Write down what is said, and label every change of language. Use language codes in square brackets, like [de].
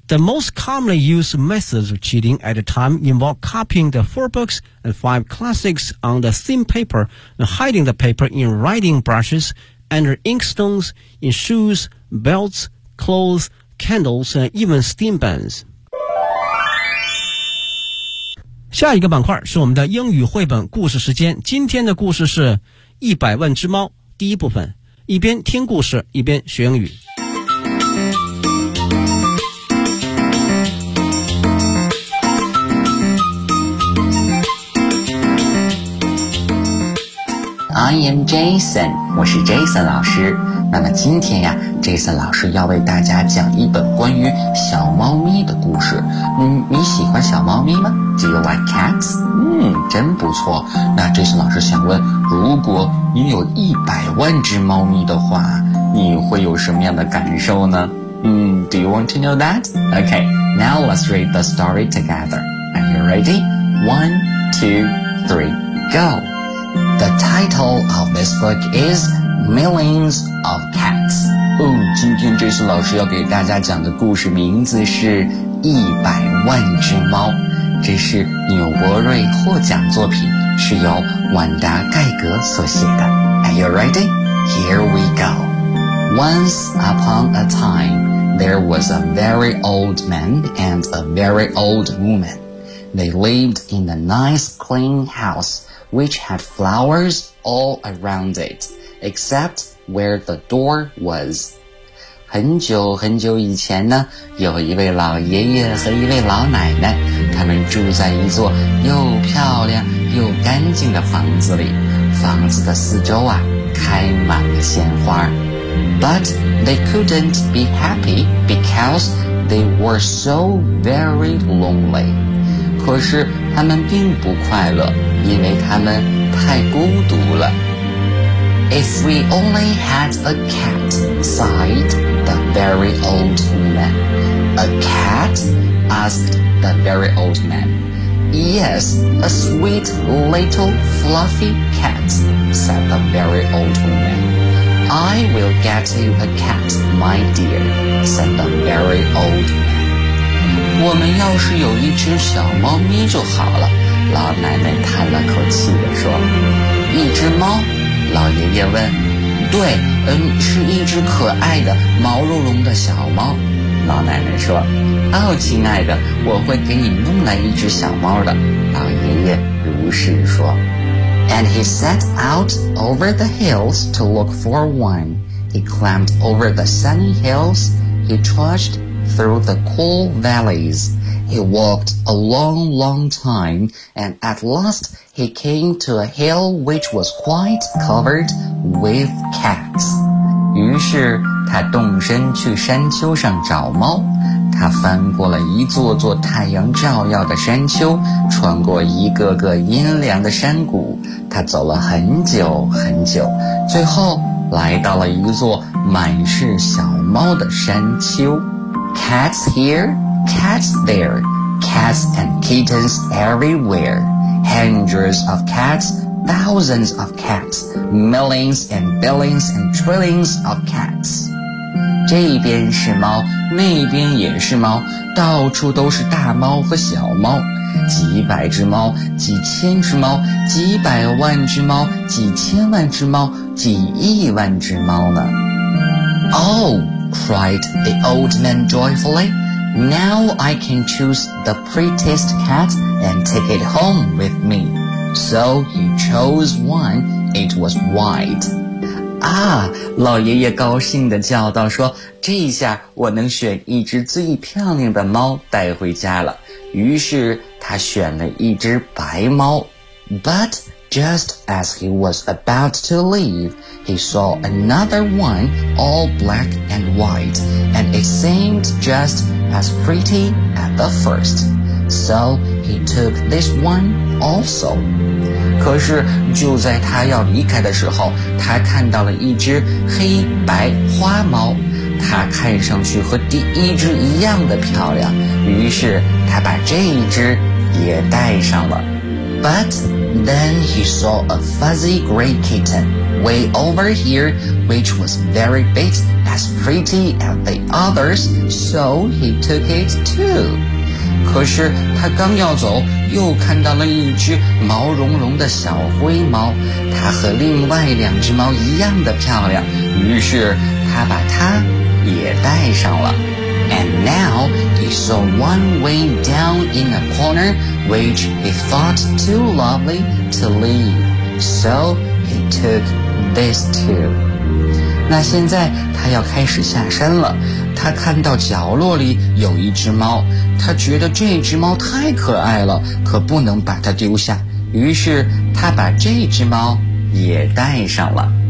[en] The most commonly used methods of cheating at the time involved copying the 4 books and 5 classics on the thin paper and hiding the paper in writing brushes, under inkstones, in shoes, belts, clothes, candles, and even steam buns. [zh] 下一个板块是我们的英语绘本故事时间，今天的故事是《100万只猫》第一部分，一边听故事一边学英语。 [en] I am Jason， [zh] 我是 Jason 老师。那么今天呀 ，Jason 老师要为大家讲一本关于小猫咪的故事。你喜欢小猫咪吗 ？ [en] Do you like cats？ [zh] 真不错。那 Jason 老师想问，如果你有100万只猫咪的话，你会有什么样的感受呢？ [en] Do you want to know that？ Okay， now let's read the story together. Are you ready？ 1, 2, 3, go。 The title of this book is Millions of Cats. [zh] 哦，今天这次老师要给大家讲的故事名字是一百万只猫。这是纽伯瑞获奖作品，是由万达盖格所写的。 [en] Are you ready? Here we go. Once upon a time, there was a very old man and a very old woman. They lived in a nice clean house. Which had flowers all around it, except where the door was. [zh] 很久很久以前呢，有一位老爷爷和一位老奶奶，他们住在一座又漂亮又干净的房子里。房子的四周啊，开满了鲜花。 [en] But they couldn't be happy because they were so very lonely. [zh] 可是他们并不快乐，因为他们太孤独了。 [en] If we only had a cat, sighed the very old man. A cat? Asked the very old man. Yes, a sweet little fluffy cat, said the very old woman. I will get you a cat, my dear, said the very old man. [zh] 我们要是有一只小猫咪就好了，老奶奶叹了口气地说。一只猫？老爷爷问。对，是一只可爱的毛茸茸的小猫，老奶奶说。哦，亲爱的，我会给你弄来一只小猫的，老爷爷如是说。 [en] And he set out over the hills to look for one. He climbed over the sunny hills. He trudgedthrough the cool valleys. He walked a long, long time, and at last he came to a hill which was quite covered with cats. [zh] 于是他动身去山丘上找猫。他翻过了一座座太阳照耀的山丘，穿过一个个阴凉的山谷。他走了很久很久，最后来到了一座满是小猫的山丘。 [en] Cats here, cats there, cats and kittens everywhere. Hundreds of cats, thousands of cats, millions and billions and trillions of cats. [zh] 这边是猫，那边也是猫，到处都是大猫和小猫，几百只猫，几千只猫，几百万只猫，几千万只猫，几亿万只猫呢。 [en] Oh! cried the old man joyfully. Now I can choose the prettiest cat and take it home with me. So he chose one. It was white. [zh] Ah, 老爷爷高兴地叫道说，这一下我能选一只最漂亮的猫带回家了。于是他选了一只白猫。 [en] But just as he was about to leave, he saw another one all black and white, and it seemed just as pretty at the first. So he took this one also. [zh] 可是就在他要离开的时候，他看到了一只黑白花猫，它看上去和第一只一样的漂亮，于是他把这一只也带上了。 [en] But Then he saw a fuzzy gray kitten way over here, which was very big, as pretty as the others, so he took it too. [zh] 可是他刚要走，又看到了一只毛茸茸的小灰猫，它和另外两只猫一样的漂亮，于是他把它也带上了。 [en] And now he saw one way down in a corner which he thought too lovely to leave. So he took this too. [zh] 那现在他要开始下山了。他看到角落里有一只猫，他觉得这只猫太可爱了，可不能把它丢下。于是他把这只猫也带上了。